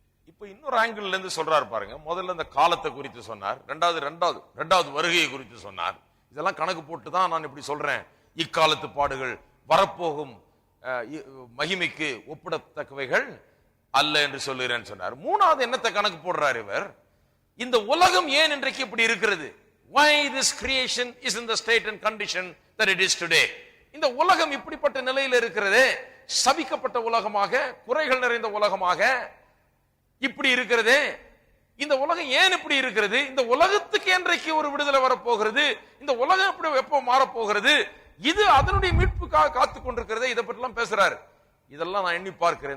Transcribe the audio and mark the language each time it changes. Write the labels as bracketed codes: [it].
[ta] இப்ப இன்னொரு ஆங்கிள் இருந்து சொல்றாரு பாருங்க. முதல்ல இந்த காலத்தை குறித்து சொன்னார், இரண்டாவது வருகையை குறித்து சொன்னார். இதெல்லாம் கணக்கு போட்டு தான் நான் இப்படி சொல்றேன். இக்காலத்து பாடுகள் வரப்போகும் மகிமைக்கு ஒப்பிடத்தக்கவைகள் அல்ல என்று சொல்லுகிறேன் சொன்னார். மூணாவது என்னத்தை கணக்கு போடுறார் இவர்? இந்த உலகம் ஏன் இன்றைக்கு இப்படி இருக்கிறது? [en] Why this creation is in the state and condition that it is today? [ta] இந்த உலகம் இப்படிப்பட்ட நிலையில் இருக்கிறதே, சபிக்கப்பட்ட உலகமாக, குறைகள் நிறைந்த உலகமாக இப்படி இருக்கிறதே, இந்த உலகம் ஏன் இப்படி இருக்கிறது? இந்த உலகத்துக்கு என்றைக்கு ஒரு விடுதலை வரப்போகிறது? இந்த உலகம் எப்படி எப்போ மாறப்போகிறது? இது அதனுடைய மீட்புக்காக காத்து கொண்டிருக்கிறதே. இதை பற்றி எல்லாம் பேசுறாரு. இதெல்லாம் நான் எண்ணி பார்க்கிறேன்.